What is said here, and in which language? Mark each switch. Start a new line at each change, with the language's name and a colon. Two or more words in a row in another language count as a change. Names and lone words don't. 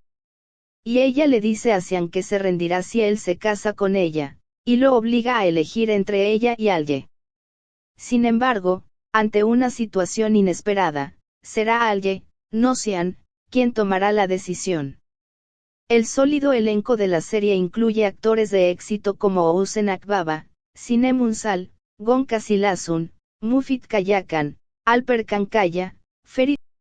Spanish: Y ella le dice a Xian que se rendirá si él se casa con ella, y lo obliga a elegir entre ella y Alye. Sin embargo, ante una situación inesperada, será Alye, no Xian, quien tomará la decisión. El sólido elenco de la serie incluye actores de éxito como Housen Akbaba, Sinem Unsal, Gon Kasilasun, Mufit Kayakan, Alper Kankaya, Ferit